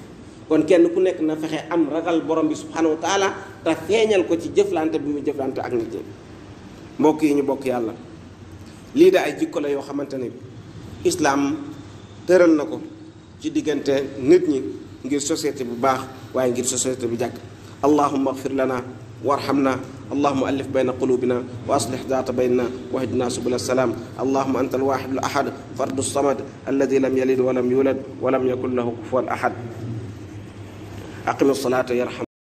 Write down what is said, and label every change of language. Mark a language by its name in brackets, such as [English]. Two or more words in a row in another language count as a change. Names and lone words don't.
[Wolof] kon kenn ku nekk na fexe am ragal borom bi [Arabic] سبحانه وتعالى [Wolof] te feeñal ko ci jëflante bi mu jëflante ak nit ñi. mbokk yi ñu bokk yàlla, lii da ay jikko la yoo xamante ne islaam tëral na ko ci diggante nit ñi ngir société bu baax waaye ngir société bu jàkk. [Arabic] اللهم اغفر لنا وارحمنا اللهم ألف بين قلوبنا وأصلح ذات بيننا واهدنا سبل السلام. اللهم أنت الواحد الأحد الفرد الصمد الذي لم يلد ولم يولد ولم يكن له كفوا أحد. أقم الصلاة يرحم